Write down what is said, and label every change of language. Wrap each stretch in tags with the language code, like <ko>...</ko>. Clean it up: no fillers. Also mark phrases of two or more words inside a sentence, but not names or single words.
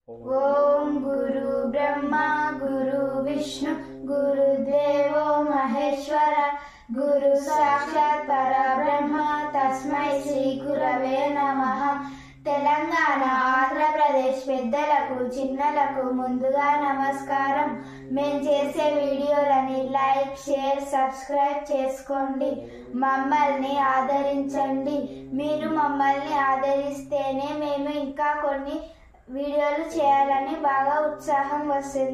<sa>ओम गुरु ब्रह्मा गुरु विष्णु गुरुदेवो महेश्वर गुरु साक्षात् परब्रह्म तस्मै श्री गुरवे नमः।</sa> <te>తెలంగాణ ఆంధ్రప్రదేశ్ పెద్దలకు చిన్నలకు ముందుగా నమస్కారం। మేము చేసే వీడియోలని</te> <en>like share subscribe</en> <te>చేసుకోండి, మమ్మల్ని ఆదరించండి। మీరు మమ్మల్ని ఆదరిస్తేనే మేము ఇంకా కొన్ని వీడియోలు చేయాలని బాగా ఉత్సాహం వస్తుంది।</te>